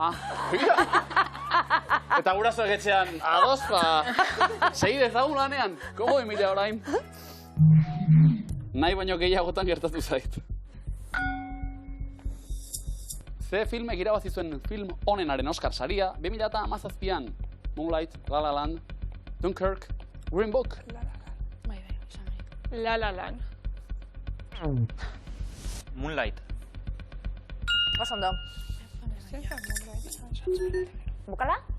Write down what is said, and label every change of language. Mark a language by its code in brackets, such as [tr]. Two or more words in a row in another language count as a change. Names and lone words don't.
[eu] Eta gurasoek etxean, ados, segi dezagun lanean, komo Emilia orain? Nahi baino gehiagotan gertatu zait. Ze filmek irabazi zuen film onenaren Oscar saria, 2017an, Moonlight, La La Land, Dunkirk, Green Book. La La Land. Moonlight. Oso ondo. Bukala?